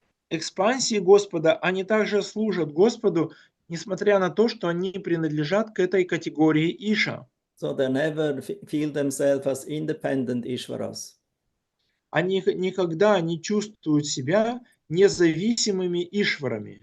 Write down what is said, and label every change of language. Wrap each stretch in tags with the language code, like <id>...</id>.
<ru>Экспансии Господа, они также служат Господу, несмотря на то, что они принадлежат к этой категории Иша.</ru> <en>So they never feel themselves as independent Ishvaras.</en> <ru>Они никогда не чувствуют себя независимыми Ишварами.</ru>